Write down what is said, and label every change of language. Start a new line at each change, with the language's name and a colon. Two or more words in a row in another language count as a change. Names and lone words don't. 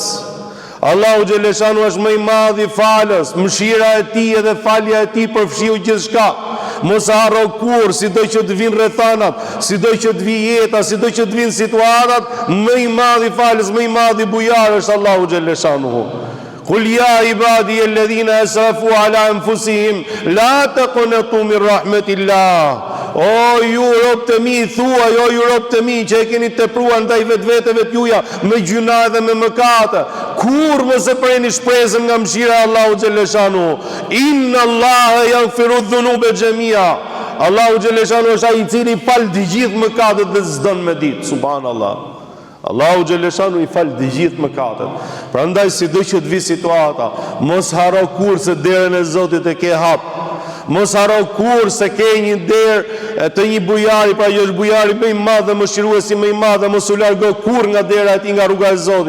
Albanian: Allahu
Arabic: جل شأنه
Albanian: është më i madh i falës. Mëshira e tij edhe falja e tij përfshiu gjithçka. Mos harro kur, sido që të vinë rrethanat, sido që të vijë jeta, sido që të vinë situatat, më i madh i falës, më i madh i bujar është Allahu
Arabic: جل شأنه. قل يا عبادي الذين أسرفوا على أنفسهم لا تقنطوا من رحمة الله.
Albanian: O ju rob të mi, thuaj, o ju rob të mi që e keni tepruar ndaj vetveteve t'juja me gjuna dhe me mëkate, kur mos e preni shpresën nga mëshira e Allahu
Arabic: جل شأنه. إن الله يغفر الذنوب جميعا.
Albanian: Allahu
Arabic: جل شأنه
Albanian: është ai i cili fal të gjithë mëkatet dhe s'don me ditë. Subhanallah. Allahu
Arabic: جل شأنه
Albanian: i fal të gjithë mëkatet. Prandaj sido që të vi situata, mos harro kur se derën e Zotit e ke hap. Mos harro kur se ke një derë të një bujari, pra jo është bujari më i madh dhe mëshiruesi më i madh, dhe mos u largo kur nga dera e tij, nga rruga e Zotit.